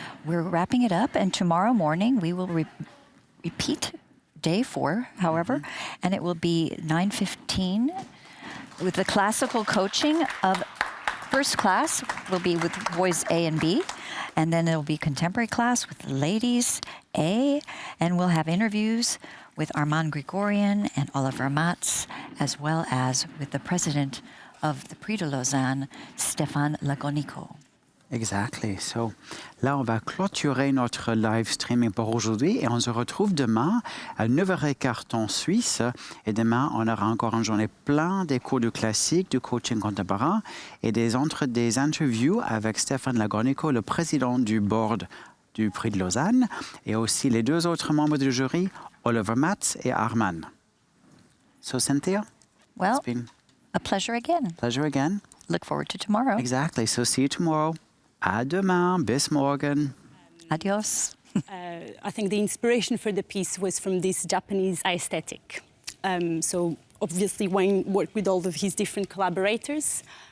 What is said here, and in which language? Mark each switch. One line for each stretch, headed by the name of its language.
English: We're wrapping it up, and tomorrow morning we will repeat day 4, however, and it will be 9:15 with the classical coaching of first class will be with boys A and B, and then it'll be contemporary class with ladies A, and we'll have interviews with Armand Grigorian and Oliver Matz, as well as with the president of the Prix de Lausanne, Stéphane Lagonico. Exactly.
French: So là, on va clôturer notre live streaming pour aujourd'hui et on se retrouve demain à 9h15 temps suisse. Et demain, on aura encore une journée pleine des cours de classique, du coaching contemporain et des interviews avec Stéphane Lagonico, le président du board du Prix de Lausanne, et aussi les 2 autres membres du jury, Oliver Matz et Armand.
English: So, Cynthia? Well, it's been a pleasure again. Pleasure again. Look forward to tomorrow. Exactly. So, see you tomorrow.
French: À demain,
German: bis morgen.
Spanish: Adios.
English: I think the inspiration for the piece was from this Japanese aesthetic. So obviously Wayne worked with all of his different collaborators.